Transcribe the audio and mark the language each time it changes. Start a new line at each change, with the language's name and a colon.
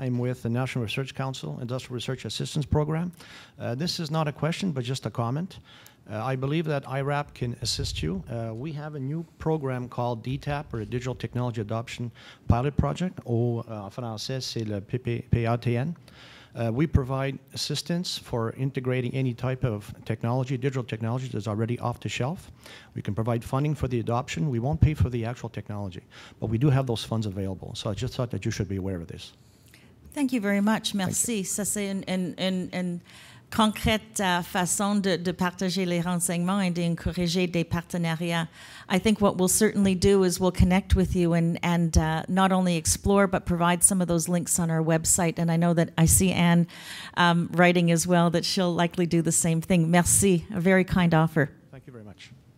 English: I'm with the National Research Council Industrial Research Assistance Program. This is not a question, but just a comment. I believe that IRAP can assist you. We have a new program called DTAP, or a Digital Technology Adoption Pilot Project.
French: En français, c'est le PATN.
English: We provide assistance for integrating any type of technology, digital technology that's already off the shelf. We can provide funding for the adoption. We won't pay for the actual technology, but we do have those funds available. So I just thought that you should be aware of this. Thank you very much.
French: Merci. Ça, c'est une concrète façon de partager les renseignements et d'encourager des partenariats.
English: I think what we'll certainly do is we'll connect with you and not only explore but provide some of those links on our website. And I know that I see Anne writing as well that she'll likely do the same thing.
French: Merci.
English: A very kind offer. Thank you very much.